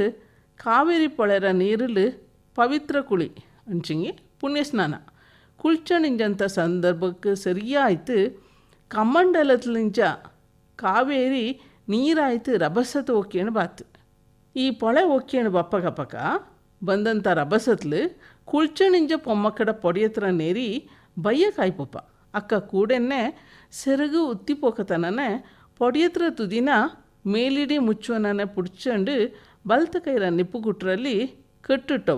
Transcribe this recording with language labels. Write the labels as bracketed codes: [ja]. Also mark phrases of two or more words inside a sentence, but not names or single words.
[kfa] ಕಾವೇರಿ ಪೊಳೆರ ನೀರಿಲ್ ಪವಿತ್ರ ಕುಳಿ ಅಂಚಿಂಗಿ ಪುಣ್ಯ ಸ್ನಾನ ಕುಳ್ಚಣಿಂಜಂಥ ಸಂದರ್ಭಕ್ಕೆ ಸರಿಯಾಯ್ತು. ಕಮ್ಮಂಡಲತ್ಲಿಂಚ ಕಾವೇರಿ ನೀರಾಯ್ತು ರಭಸತ್ತು ಒಕ್ಕೇಣು ಬಾತು. ಈ ಪೊಳೆ ಒಕ್ಕೇಣು ಬಪ್ಪಗಪ್ಪಕ ಬಂದಂಥ ರಭಸತ್ಲು ಕುಳ್ಚಣಿಂಜ ಪೊಮ್ಮಕ್ಕಡ ಪೊಡಿಯತ್ರ ನೇರಿ ಬಯ್ಯ ಕಾಯ್ಪೊಪ್ಪ. ಅಕ್ಕ ಕೂಡೆನ್ನೆ ಸೆರಗು ಉತ್ತಿಪೋಕತನೇ ಪೊಡಿಯತ್ರ ತುದಿನ ಮೇಲಿಡಿ ಮುಚ್ಚುವನೇ ಪುಡ್ಚಂಡು ಬಲ್ತ ಕೈರ ನಿಪ್ಪುಗುಟ್ರಲ್ಲಿ ಕಟ್ಟಿಟ್ಟವ.